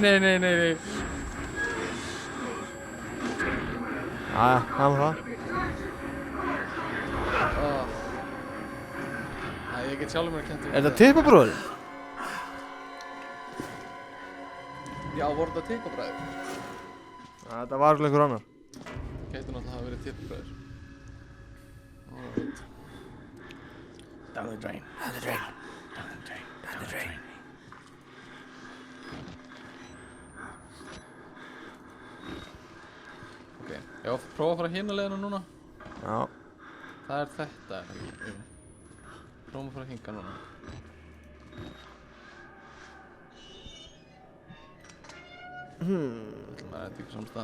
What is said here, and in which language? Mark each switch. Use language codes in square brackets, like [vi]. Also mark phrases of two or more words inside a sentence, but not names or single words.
[is] Jæja, það var það. Ég get sjálfur mér að kenta. Er þetta tippabróður? Já, voru þetta tippabræður? Þetta var alveg einhver annar. Gæti náttúrulega hafa verið tippabræður. [en] Alright. Down the drain. Down the drain. Down the drain. Down the drain. [is] Ok, ég á að prófa að fara hérna leiðina núna. Já. Það er þetta, er það ekki? Jú. Prófum að fara að hinga núna. Það er ekki samstað.